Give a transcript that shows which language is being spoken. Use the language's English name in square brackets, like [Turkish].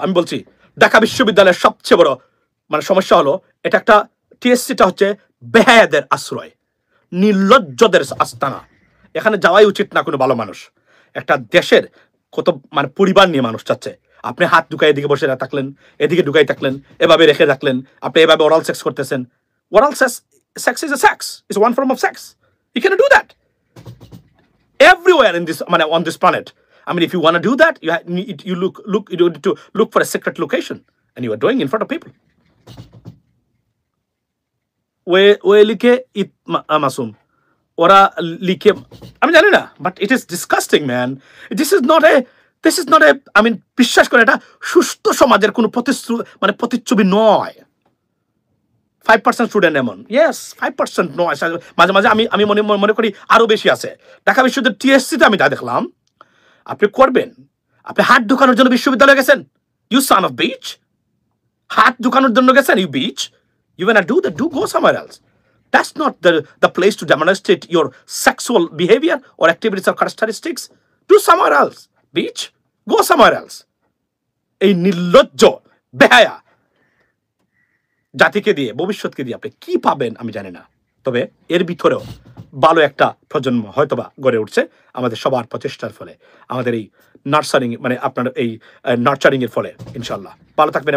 [Bangla] আমি বলছি ঢাকা বিশ্ববিদ্যালয়ের সবচেয়ে বড় সমস্যা হলো এটা একটা টিএসসিটা হচ্ছে বেহায়াদের আশ্রয়, নির্লজ্জদের আস্তানা। এখানে যাওয়াই উচিত না কোনো ভালো মানুষ। একটা দেশের কত পরিবার নিয়ে মানুষ চাচ্ছে, আপনি হাত ঢুকাই এদিকে বসে থাকলেন, এদিকে ঢুকাই থাকলেন, এভাবে রেখে থাকলেন, আপনি এভাবে ওরাল সেক্স করতেছেন। [English] Oral sex is a sex, it's one form of sex. You cannot do that everywhere in this on this planet. If you want to do that, you need to look for a secret location, and you are doing in front of people. [Bangla] Way লিখে মাসুম, ওরা লিখে আমি জানি না, [English] But it is disgusting man. This is not a [Bangla] বিশ্বাস করে এটা সুস্থ সমাজের কোনো প্রতিচ্ছবি নয়। 5% স্টুডেন্ট এমন, ইয়েস 5% নয়, মাঝে মাঝে আমি মনে করি আরো বেশি আছে। ঢাকা বিশ্ববিদ্যালয় টিএসসিতে আমি যা দেখলাম, আপনি করবেন, আপনি হাত ঢুকানোর জন্য বিশ্ববিদ্যালয়ে গেছেন, [English] you son of bitch, [Bangla] হাত ঢুকানোর জন্য গেছেন, [English] You bitch, you wanna do that, go somewhere else. That's not the place to demonstrate your sexual behavior or activities or characteristics. Do somewhere else. Beach, go somewhere else. [Bangla] এই নির্লজ্জ বেহায়া জাতিকে দিয়ে, ভবিষ্যৎকে দিয়ে আপনি কি পাবেন আমি জানি না। তবে এর ভিতরেও ভালো একটা প্রজন্ম হয়তোবা গড়ে উঠছে আমাদের সবার প্রচেষ্টার ফলে, আমাদের এই নার্সারিং আপনার এই নার্চারিং এর ফলে। ইনশাল্লাহ ভালো থাকবেন।